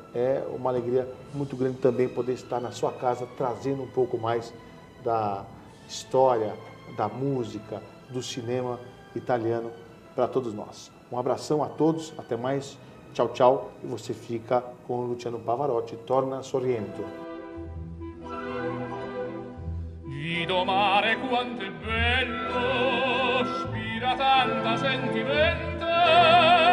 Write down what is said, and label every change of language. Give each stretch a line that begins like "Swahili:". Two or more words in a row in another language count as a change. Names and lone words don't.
Portuguese: É uma alegria muito grande também poder estar na sua casa, trazendo um pouco mais da história, da música, do cinema italiano para todos nós. Um abração a todos, até mais, tchau, tchau, e você fica com o Luciano Pavarotti, Torna Sorrento.
Neapolitan: Guido mare quanto è bello, spira tanta sentimento,